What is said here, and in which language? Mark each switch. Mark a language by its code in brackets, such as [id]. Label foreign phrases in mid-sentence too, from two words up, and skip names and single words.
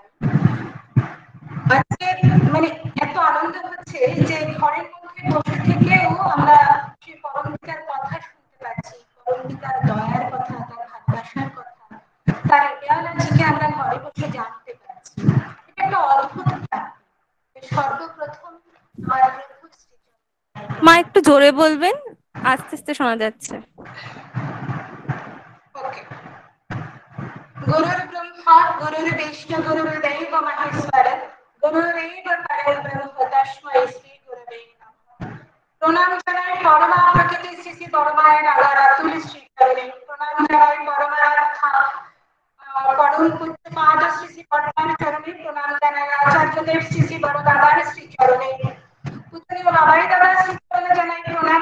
[bn] আজকে মানে এত আনন্দ হচ্ছে যে ঘরের মধ্যে বসে থেকেও আমরা সেই পরমপিতার কথা শুনতে পাচ্ছি, পরমপিতার দয়ার কথা, তার ভালোবাসার কথা, তার আর্কিওলজিকে আমরা ঘরে বসে জানতে পারছি। এটা একটা অদ্ভুত প্রাপ্তি। সর্বপ্রথম আমার প্রভু মা একটু জোরে বলবেন, আস্তে আস্তে শোনা যাচ্ছে। ওকে। [sa] गुरुर्ब्रह्मा गुरुर्विष्णु गुरुर्देव महेश्वर गुरुरेव परब्रह्म तस्मै श्री गुरवे नमः। [bn] প্রণাম জানাই পরমা প্রকৃতি শ্রী শ্রী পরমায়ের আগার আতুল শ্রী চরণে। প্রণাম জানাই পরমারাধ্যা পরম পূজ্য পাদ শ্রী শ্রী পরমার চরণে। প্রণাম জানাই আচার্যদেব শ্রী শ্রী বড় দাদার শ্রী চরণে। পূজনীয় বাবাই দাদা শ্রী চরণে জানাই প্রণাম।